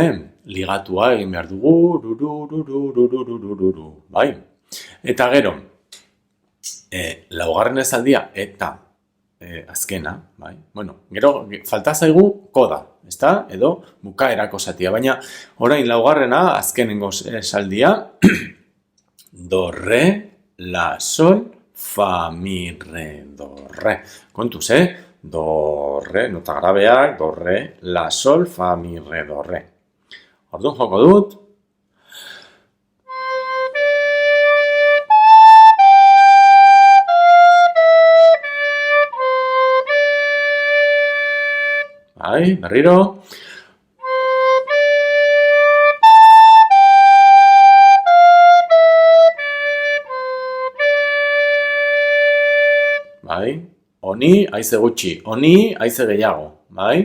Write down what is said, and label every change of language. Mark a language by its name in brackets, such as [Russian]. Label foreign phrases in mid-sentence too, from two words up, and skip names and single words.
[Basque] Ligatua egin behar dugu, bai? Eta gero, laugarren esaldia eta azkena, bai? Bueno, gero, falta zaigu koda, ezta? Edo bukaerako zatia, baina orain laugarrena, azkenengo esaldia, do, re, la, sol, fa, mi, re, do, re. Kontuz, do, re, nota grabeak, do, re, la, sol, fa, mi, re, do, re. Orduan joko dut. Bai, berriro. Bai, honi haize gutxi, honi haize gehiago, bai?